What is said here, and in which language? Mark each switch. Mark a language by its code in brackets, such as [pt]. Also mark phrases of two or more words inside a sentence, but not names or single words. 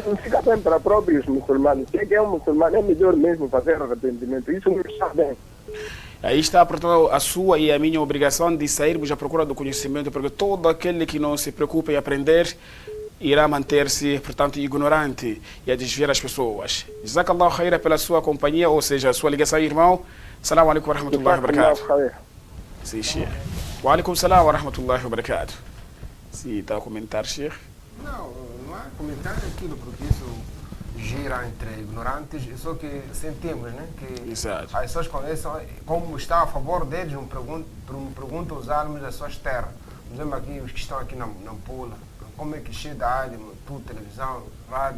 [pt] isso não fica bem para próprios muçulmanos. Se é que é um muçulmano, é melhor mesmo fazer arrependimento. Isso não está bem. Aí está, portanto, a sua e a minha obrigação de sairmos à procura do conhecimento, porque todo aquele que não se preocupa em aprender irá manter-se, portanto, ignorante e a desviar as pessoas. [ar] جزاك الله خيرا [pt] pela sua companhia, ou seja, a sua ligação, irmão. [ar] السلام عليكم ورحمة الله وبركاته. [pt] Sim, Sheikh. [ar] وعليكم السلام ورحمة الله وبركاته. [pt] Sim, está a comentar, Sheikh? Não, não é comentário aquilo, porque isso gira entre ignorantes, só que sentimos, né? Que Exato. as pessoas conhecem, como está a favor deles, me perguntam usarmos as suas terras. Por exemplo, aqui, os que estão aqui na Nampula, como é que chega a áudio, tudo, televisão, rádio.